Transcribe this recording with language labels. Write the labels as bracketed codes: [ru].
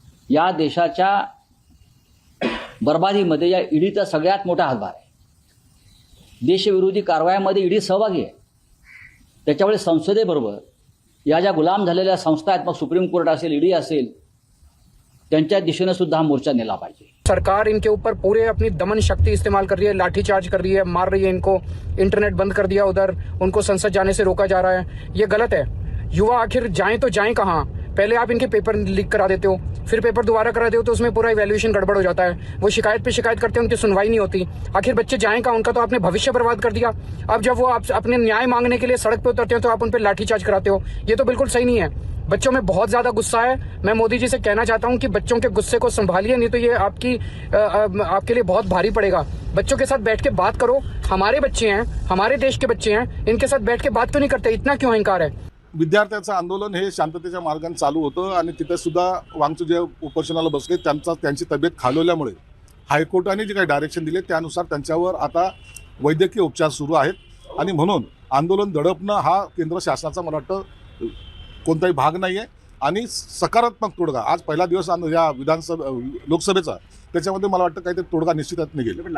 [mr] या देशाच्या बर्बादीमध्ये या ईडीचा सगळ्यात मोठा हातभार आहे. देशविरोधी कारवायांमध्ये ईडी सहभागी आहे. त्याच्यामुळे संसदेबरोबर या ज्या गुलाम झालेल्या संस्था आहेत, मग सुप्रीम कोर्ट असेल, ईडी असेल, त्यांच्या दिशेने सुद्धा हा मोर्चा नेला पाहिजे. [hi] सरकार इनके ऊपर पूरे अपनी दमन शक्ति इस्तेमाल कर रही है, लाठीचार्ज कर रही है, मार रही है इनको, इंटरनेट बंद कर दिया उधर, उनको संसद जाने से रोका जा रहा है. ये गलत है. युवा आखिर जाएं तो जाएं कहाँ? पहले आप इनके पेपर लीक करा देते हो, फिर पेपर दोबारा करा देते हो तो उसमें पूरा इवैल्यूएशन गड़बड़ हो जाता है, वो शिकायत पे शिकायत करते हैं, उनकी सुनवाई नहीं होती। आखिर बच्चे जाएं कहाँ? उनका तो आपने भविष्य बर्बाद कर दिया। अब जब वो आप अपने न्याय मांगने के लिए सड़क पे उतरते हो तो आप उन पर लाठीचार्ज कराते हो। ये तो बिल्कुल सही नहीं है। बच्चों में बहुत ज्यादा गुस्सा है। मैं मोदी जी से कहना चाहता हूं कि बच्चों के गुस्से को संभालिए, नहीं तो ये आपके लिए बहुत भारी पड़ेगा। बच्चों के साथ बैठ के बात करो। हमारे बच्चे हैं, हमारे देश के बच्चे हैं, इनके साथ बैठ के बात क्यों नहीं करते? इतना क्यों अहंकार है? [mr] विद्यार्थ्यांचं आंदोलन हे शांततेच्या मार्गाने चालू होतं आणि तिथे सुद्धा वांगचू जे उपोषणाला बसले त्यांची तब्येत खालवल्यामुळे हायकोर्टाने जे काही डायरेक्शन दिले त्यानुसार त्यांच्यावर आता वैद्यकीय उपचार सुरू आहेत आणि म्हणून आंदोलन दडपणं हा केंद्र शासनाचा मला वाटतं कोणताही भाग नाही आहे आणि सकारात्मक तोडगा आज पहिला दिवस या लोकसभेचा त्याच्यामध्ये मला वाटतं काहीतरी तोडगा निश्चितच निघेल.